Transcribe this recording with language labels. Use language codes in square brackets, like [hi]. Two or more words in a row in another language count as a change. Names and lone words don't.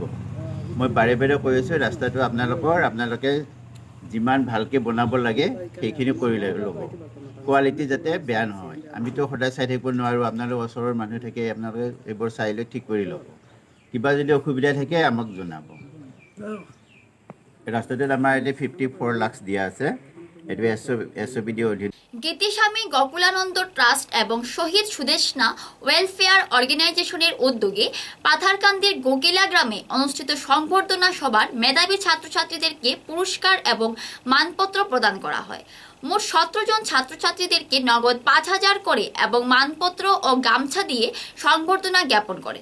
[as] মই বাৰে বাৰে কৈ আছোঁ, ৰাস্তাটো আপোনালোকে যিমান ভালকৈ বনাব লাগে সেইখিনি কৰি ল'ব, কোৱালিটি যাতে বেয়া নহয়। আমিতো সদায় চাই থাকিব নোৱাৰোঁ, আপোনালোক ওচৰৰ মানুহ থাকে, আপোনালোকে এইবোৰ চাই লৈ ঠিক কৰি ল'ব। কিবা যদি অসুবিধা থাকে আমাক জনাব। ৰাস্তাটোত আমাৰ এতিয়া 54 লাখ দিয়া আছে, এইটো SOPD অধীন। [bn] গীতিস্বামী গকুলানন্দ ট্রাস্ট এবং শহীদ সুদেশনা ওয়েলফেয়ার অর্গানাইজেশনের উদ্যোগে পাথারকান্দির গোকিলা গ্রামে অনুষ্ঠিত সংবর্ধনা সভার মেধাবী ছাত্রছাত্রীদেরকে পুরস্কার এবং মানপত্র প্রদান করা হয়। মোট 17 জন ছাত্রছাত্রীদেরকে নগদ 5,000 করে এবং মানপত্র ও গামছা দিয়ে সংবর্ধনা জ্ঞাপন করে।